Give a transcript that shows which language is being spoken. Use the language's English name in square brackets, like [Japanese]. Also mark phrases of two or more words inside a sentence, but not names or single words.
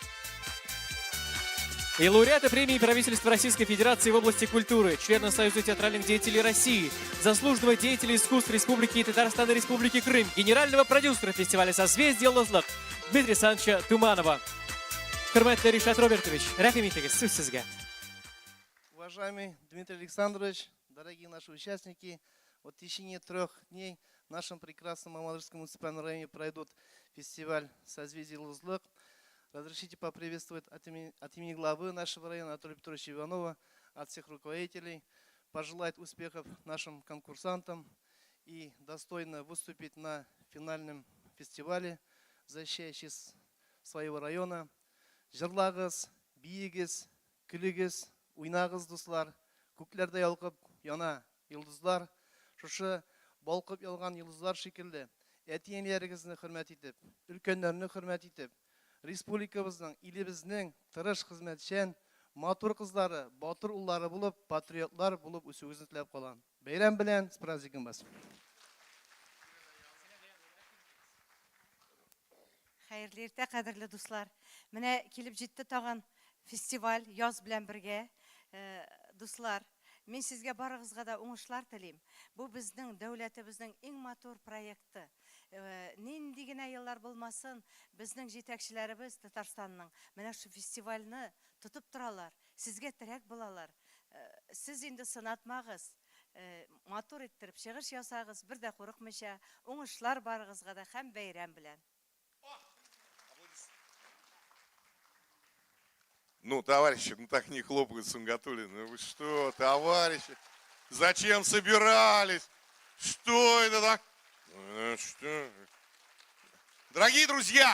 [Russian] и лауреата премии правительства Российской Федерации в области культуры, члена Союза театральных деятелей России, заслуженного деятеля искусств Республики Татарстан и Республики Крым, генерального продюсера фестиваля «Созвездие Йолдозлык» Дмитрия Александровича Туманова. [Tatar] Хөрмәтле Ришат Робертович, рәхим итегез, сүз сезгә. [Russian] Уважаемый Дмитрий Александрович, дорогие наши участники, вот в течение 3 дней в нашем прекрасном Мамадышском муниципальном районе пройдут фестиваль «Созвездие Йолдозлык». Разрешите поприветствовать от имени главы нашего района Анатолия Петровича Иванова, от всех руководителей, пожелать успехов нашим конкурсантам и достойно выступить на финальном фестивале, защищающий своего района. [Tatar] Жырлағыз, биегіз, күлігіз, уйнағыз дуслар, көкләрдә ялқып яна йолдызлар, шушы балқып ялган йолдызлар шикелле, әти-әниләрегезне хөрмәт итеп, өлкәннәрне хөрмәт итеп, республикабызның, илебезнең тырыш хезмәтчән, матур кызлары, батыр уллары булып, патриотлар булып үсүгезне теләп калам. Бәйрәм белән, [Russian] с праздником вас. [Tatar] Хәерле иртә, кадерле дуслар. Менә килеп җитте тагын фестиваль яз белән бергә. Дуслар, мин сезгә барыгызга да уңышлар телим. Бу безнең дәүләтебезнең иң матур проекты. Нинди генә еллар булмасын, безнең җитәкчеләребез Татарстанның менә шу фестивальне тотып торалар. Сезгә терәк булалар. Сез инде сынатмагыз. Матур иттереп чыгыш ясагыз, бер дә курыкмыйча, уңышлар барыгызга да һәм бәйрәм белән. [Russian] Ну, товарищи, ну так не хлопают Сунгатуллина. Вы что, товарищи? Зачем собирались? Что это так? Что? Дорогие друзья!